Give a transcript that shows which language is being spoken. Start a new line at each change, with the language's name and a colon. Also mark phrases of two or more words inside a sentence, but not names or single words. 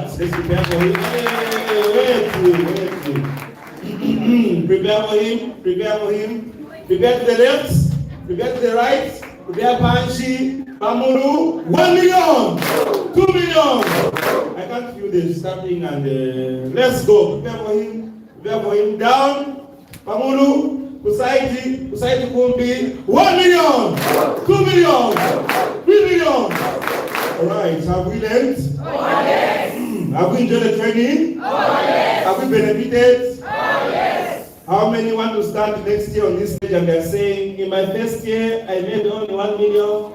English: Let's prepare for him. Prepare for him. Prepare for him. Prepare to the left. Prepare to the right. Prepare Panchi. Pamuru. 1 million. 2 million. I can't feel the stamping and let's go. Prepare for him. Prepare for him. Down. Pamuru. Kusaiti. Kusaiti Kumbi. 1 million. 2 million. 3 million. All right, have we learned? Oh, yes. Have we enjoyed the training? Oh, yes. Have we benefited? Oh, yes. How many want to start next year on this stage and they're saying, in my first year, I made only 1 million.